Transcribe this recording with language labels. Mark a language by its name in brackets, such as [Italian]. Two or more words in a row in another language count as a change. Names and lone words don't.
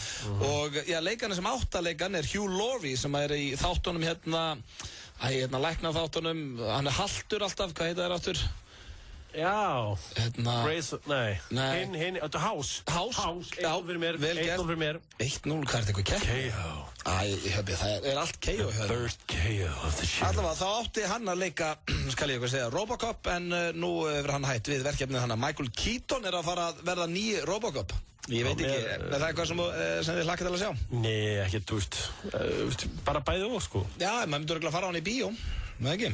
[Icelandic] Og leikarinn sem áttaleikan er Hugh Laurie sem er í þáttunum hérna lækna þáttunum, hann er haltur alltaf, hvað heita þær aftur? Já, House, 1-0 fyrir mér, 1-0 fyrir mér. 1-0, hvað er þetta eitthvað kepp? KO. Það er allt KO. [English] First KO of the show. [Icelandic] Allavega, þá átti hann að leika, skal ég eitthvað segja, Robocop, en nú hefur hann hætt við verkefnið hann að Michael Keaton er að fara að verða nýji Robocop. Ég veit ekki, er það eitthvað sem þið hlakkið til að sjá? Nei, ekki, þú veist, bara bæði og sko. Já, maður myndur örugglega að fara á hann í bíó. Nei ekki?